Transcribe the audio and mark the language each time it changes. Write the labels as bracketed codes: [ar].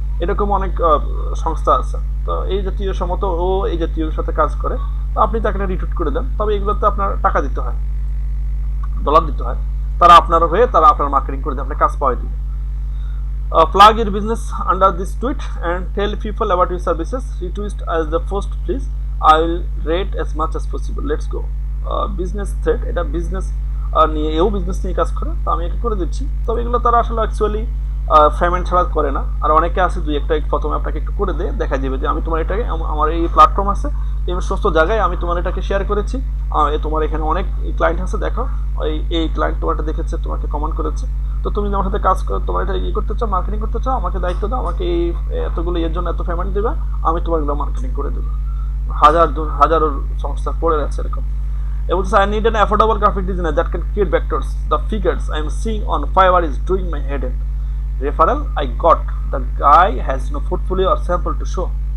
[bn] এরকম অনেক সংস্থা আছে, তো এই জাতীয় সমত ও এই জাতীয় সাথে কাজ করে, তো আপনি তাকে রিটুইট করে দেন। তবে এগুলোতে আপনার টাকা দিতে হয়, ডলার দিতে হয়, তারা আপনার হয়ে তারা আপনার মার্কেটিং করে দেবে, আপনার কাজ পাওয়াই দিবে। [en] Plug your business under this tweet and tell people about your services. Retweet as the first please. I will rate as much as possible. Let's go. Business thread, [bn] এটা বিজনেস নিয়ে, এও বিজনেস নিয়ে কাজ করে, তো আমি এটা করে দিচ্ছি। তবে এগুলো তারা আসলে অ্যাকচুয়ালি পেমেন্ট ছাড়া করে না, আর অনেকে আছে দুই একটা প্রথমে আপনাকে একটু করে দিয়ে দেখা যাবে যে আমি তোমার এটাকে, আমার এই প্ল্যাটফর্ম আছে, এই সমস্ত জায়গায় আমি তোমার এটাকে শেয়ার করেছি, তোমার এখানে অনেক ক্লায়েন্ট আছে, দেখো এই ক্লায়েন্ট তোমারটা দেখেছে, তোমাকে কমেন্ট করেছে, তো তুমি আমার সাথে কাজ করো, তোমার এটা করতে চাও, মার্কেটিং করতে চাও, আমাকে দায়িত্ব দাও, আমাকে এই এতগুলো এর জন্য এত পেমেন্ট দেবে, আমি তোমার এগুলো মার্কেটিং করে দেবো। হাজারো সংস্থা পড়ে আছে এরকম। [en] It was, I need an affordable graphic designer that can create vectors. The figures I am seeing on Fiverr is doing my head in. Referral I got. The guy has no portfolio or sample to show.